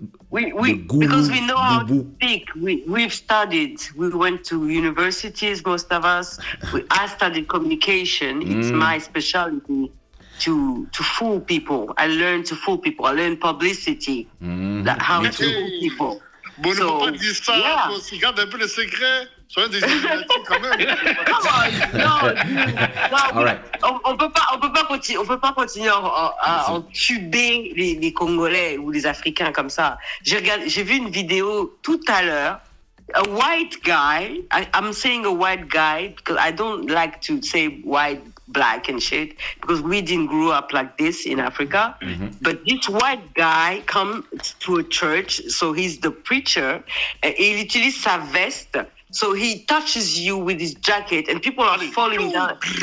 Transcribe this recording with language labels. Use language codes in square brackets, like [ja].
[en] Because we know how to speak. We've studied. We went to universities, most of us. I studied communication. It's my specialty. To fool people. I learned to fool people. I learned publicity. How to fool people. [fr] Bon, ne faut pas dire ça, toi aussi. Garde un peu le secret. Soyons des Illuminati quand même. [en] All right. [fr] On peut pas continuer à entuber les Congolais ou les Africains comme ça. J'ai vu une vidéo tout à l'heure. [en] A white guy, I'm saying a white guy because I don't like to say white, black and shit because we didn't grow up like this in Africa. But this white guy comes to a church, so he's the preacher. [fr] Il utilise sa veste, [en] so he touches you with his jacket and people are falling down.